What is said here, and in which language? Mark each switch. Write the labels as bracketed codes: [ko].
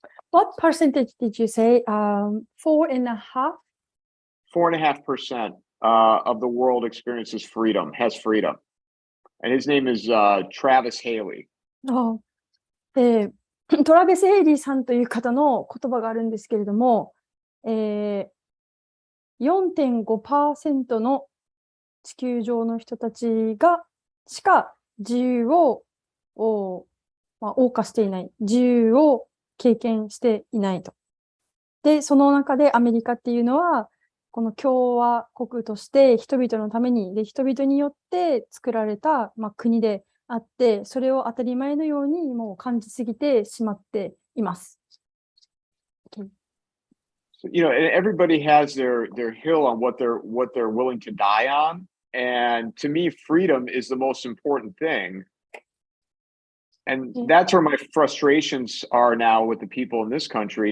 [en] What percentage did you say? 4.5%? 4.5% of the world experiences freedom, has freedom. And his name is Travis Haley. [ja] トラベス・ヘイリーさんという方の言葉があるんですけれども、4.5% の地球上の人たちがしか自由を謳歌していない、自由を経験していないと。で、その中でアメリカっていうのは、この共和国として人々のために、で、人々によって作られた、国であって、それを当たり前のようにもう感じすぎてしまっています。 [en] So, everybody has their hill on what they're willing to die on. And to me, freedom is the most important thing. And that's where my frustrations are now with the people in this country.